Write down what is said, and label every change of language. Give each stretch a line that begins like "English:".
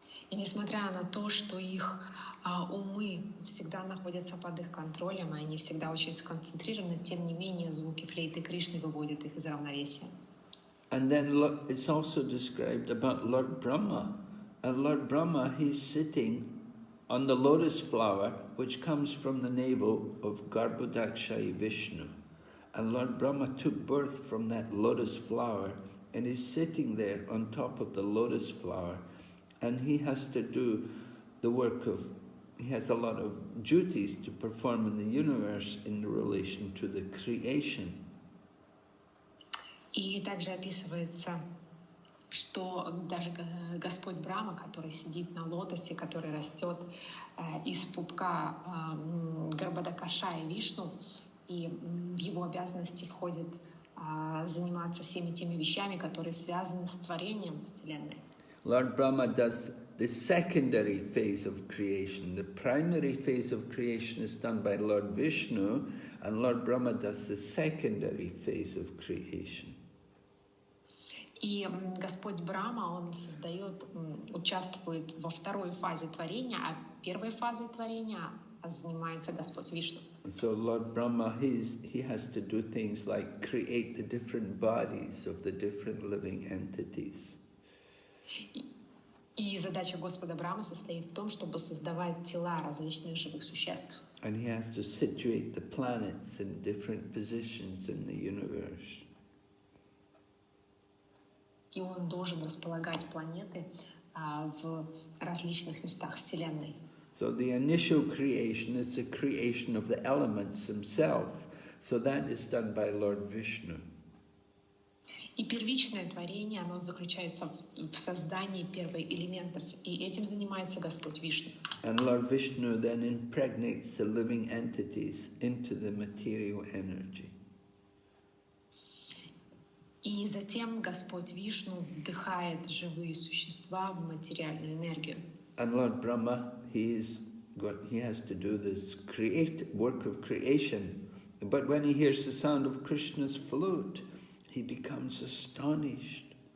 Russian: И несмотря на то, что их умы всегда находятся под их контролем, и они всегда очень сконцентрированы, тем не менее звуки флейты Кришны выводят их из равновесия.
English: And then it's also described about Lord Brahma. And Lord Brahma, he's sitting on the lotus flower, which comes from the navel of Garbhodakshayi Vishnu. And Lord Brahma took birth from that lotus flower, and is sitting there on top of the lotus flower. And he has to do the work of, he has a lot of duties to perform in the universe in relation to the creation.
Russian: И также описывается, что даже Господь Брахма, который сидит на лотосе, который растет из пупка Гарбхадакашая Вишну, и в его обязанности входит заниматься всеми теми вещами, которые связаны с творением Вселенной.
English: Lord Brahma does the secondary phase of creation. The primary phase of creation is done by Lord Vishnu, and Lord Brahma does the secondary phase of creation.
Russian: И Господь Брахма, он участвует во второй фазе творения, а первой фазой творения занимается Господь Вишну.
English: So Lord Brahma, he has to do things like create the different bodies of the different living entities.
Russian: И задача Господа Брахмы состоит в том, чтобы создавать тела различных живых существ.
English: And he has to situate the planets in different positions in the universe.
Russian: И он должен располагать планеты в различных местах Вселенной.
English: So the initial creation is the creation of the elements themselves. So that is done by Lord Vishnu.
Russian: И первичное творение, оно заключается в создании первых элементов, и этим занимается Господь Вишну.
English: And Lord Vishnu then impregnates the living entities into the material energy.
Russian: И затем Господь Вишну вдыхает живые существа в материальную энергию.
English: And Lord Brahma, he has to do this work of creation. But when he hears the sound of Krishna's flute, he becomes astonished.